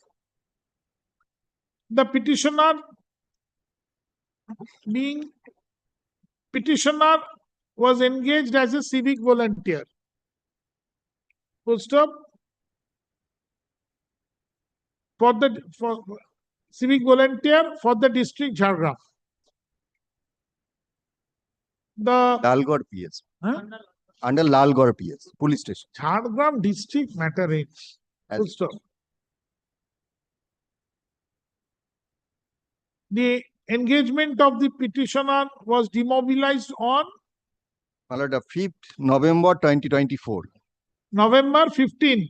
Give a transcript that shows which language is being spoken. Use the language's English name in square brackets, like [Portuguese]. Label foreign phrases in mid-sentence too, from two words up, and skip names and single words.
[English] The petitioner was engaged as a civic volunteer. Full stop. For civic volunteer for the district Jhargram. The Lalgor PS. huh? Under Lalgor PS, police station. Jhargram district matter is full stop. The engagement of the petitioner was demobilized on My lord, the 5th November 2024. November 15,